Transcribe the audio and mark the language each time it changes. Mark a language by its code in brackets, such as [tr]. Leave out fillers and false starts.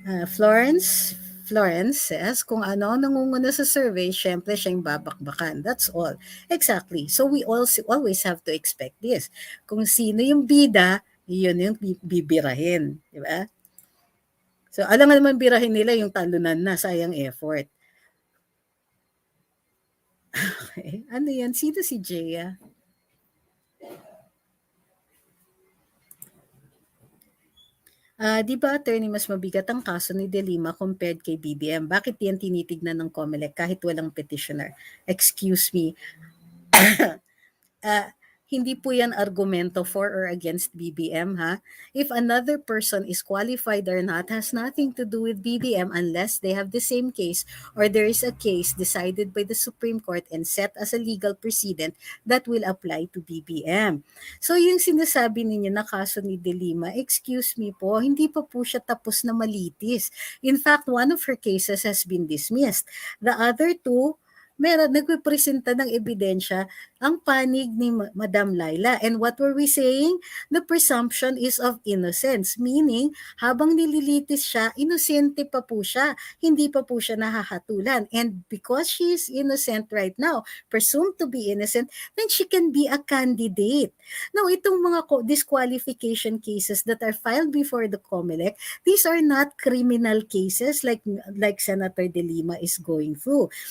[tl] Florence says, kung ano ang nangunguna sa survey, syempre siya yung babakbakan. [en] That's all. Exactly. So we also always have to expect this. [tl] Kung sino yung bida, yun yung bibirahin. Di ba? So, alam nga naman birahin nila yung talunan na, sayang effort. Okay. Ano yan? Sino si Jaya? Di ba, attorney, mas mabigat ang kaso ni De Lima compared kay BBM? Bakit yan tinitignan ng COMELEC kahit walang petitioner? Excuse me. uh, Hindi po yan argumento for or against BBM, ha? [en] If another person is qualified or not has nothing to do with BBM unless they have the same case or there is a case decided by the Supreme Court and set as a legal precedent that will apply to BBM. [tl] So yung sinasabi ninyo na kaso ni De Lima, excuse me po, hindi pa po siya tapos na malitis. [en] In fact, one of her cases has been dismissed. [tl] The other two, nagpipresenta ng ebidensya ang panig ni Madam Laila. [en] And what were we saying? The presumption is of innocence, meaning [tl] habang nililitis siya, inosente pa po siya. Hindi pa po siya nahahatulan. [en] And because she is innocent right now, presumed to be innocent, then she can be a candidate. Now, itong mga disqualification cases that are filed before the COMELEC, these are not criminal cases like Senator De Lima is going through.